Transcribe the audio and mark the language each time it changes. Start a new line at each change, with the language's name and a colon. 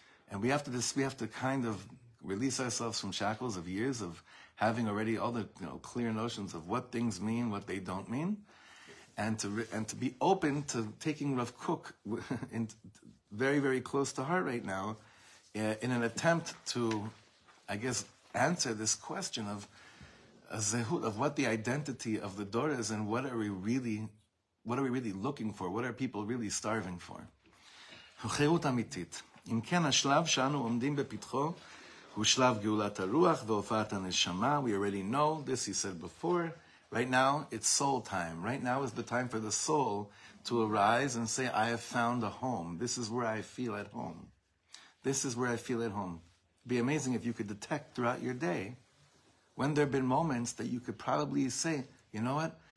English: And we have to kind of release ourselves from shackles of years of having already all the clear notions of what things mean, what they don't mean, and to be open to taking Rav Kook in very, very close to heart right now, in an attempt to, I guess, answer this question of a zehut, of what the identity of the Dor is, and what are we really looking for? What are people really starving for?
Hebrew: חירות אמיתית. אם כן, השלב שאנו עומדים בפתחו הוא שלב גאולת הרוח והופעת הנשמה.
English: We already know this, he said before. Right now, it's soul time. Right now is the time for the soul to arise and say, I have found a home. This is where I feel at home. This is where I feel at home. It'd be amazing if you could detect throughout your day when there have been moments that you could probably say, you know what?